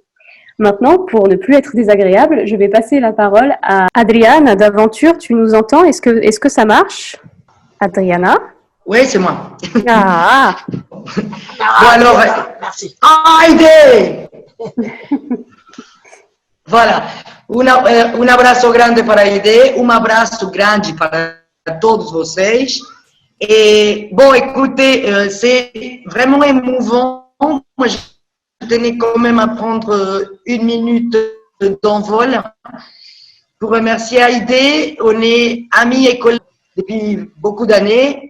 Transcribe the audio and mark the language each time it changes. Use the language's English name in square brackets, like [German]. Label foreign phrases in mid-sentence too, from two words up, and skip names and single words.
[French] Maintenant, pour ne plus être désagréable, je vais passer la parole à Adriana d'Aventure. Tu nous entends? Est-ce que ça marche? Adriana? Oui, c'est moi. Ah. Bon, alors, merci. Heidi! Voilà. [Portuguese] Un abraço grande para Heidi, un abraço grande para todos vocês. [French] Et bon, écoutez, c'est vraiment émouvant. Moi, je tenais quand même à prendre 1 minute d'envol pour remercier Heidi. On est amis et collègues depuis beaucoup d'années.